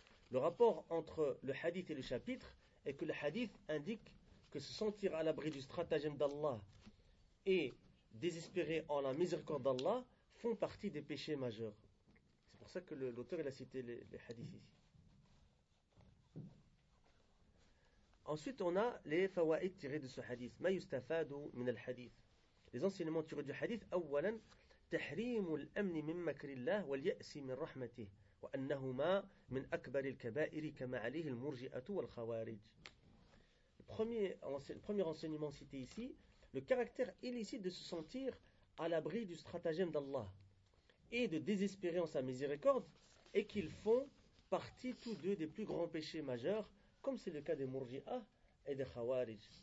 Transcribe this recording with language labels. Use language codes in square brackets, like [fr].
[fr] Le rapport entre le hadith et le chapitre est que le hadith indique que se sentir à l'abri du stratagème d'Allah et désespérer en la miséricorde d'Allah font partie des péchés majeurs. C'est pour ça que l'auteur il a cité les hadiths ici. Ensuite, on a les fawa'id tirés de ce hadith. [ar] Ma yustafadu min al-hadith. [fr] Les enseignements tirés du hadith. [ar] Awwalan, tahrimu al-amn min makrillah wal ya'si min rahmatih. وأنهما من أكبر الكبائر كما عليه المرجئة والخوارج. [fr] Le premier enseignement cité ici, le caractère illicite de se sentir à l'abri du stratagème d'Allah et de désespérer en sa miséricorde et qu'ils font partie tous deux des plus grands péchés majeurs, comme c'est le cas des murji'a et des khawarij.